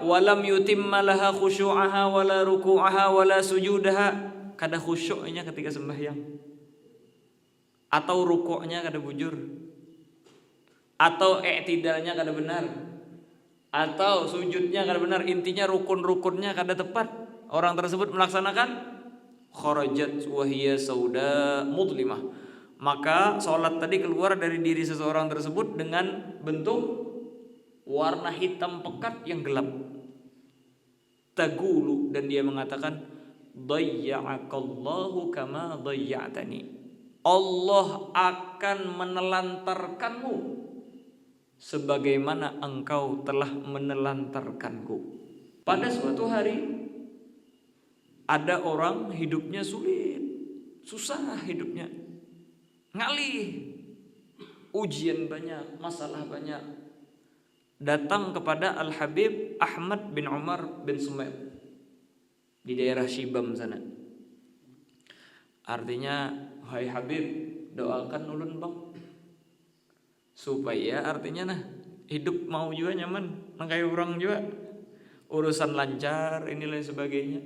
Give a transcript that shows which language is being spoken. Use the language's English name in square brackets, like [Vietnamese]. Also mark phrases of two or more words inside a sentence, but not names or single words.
[Arabic] ولم يتم لها خشوعها ولا ركوعها ولا سجودها, [Banjar] kada khusyuknya ketika sembahyang. Atau rukuknya kada bujur. Atau i'tidalnya kada benar. Atau sujudnya kada benar, intinya rukun-rukunnya kada tepat. [Indonesian] Orang tersebut melaksanakan [Arabic] خرجت وهي سوداء مظلمة. [Indonesian] Maka salat tadi keluar dari diri seseorang tersebut dengan bentuk warna hitam pekat yang gelap. Taqulu, dan dia mengatakan [Arabic] ضيعك الله كما ضيعتني, [Indonesian] Allah akan menelantarkanmu sebagaimana engkau telah menelantarkanku. Pada suatu hari ada orang hidupnya sulit, susah hidupnya, ngalih, ujian banyak, masalah banyak. Datang kepada Al-Habib Ahmad bin Umar bin Sumail di daerah Shibam sana. [Banjar] Artinya, hai Habib, doakan ulun bang, supaya artinya hidup mau juga nyaman, kayak orang juga, urusan lancar, ini lain sebagainya.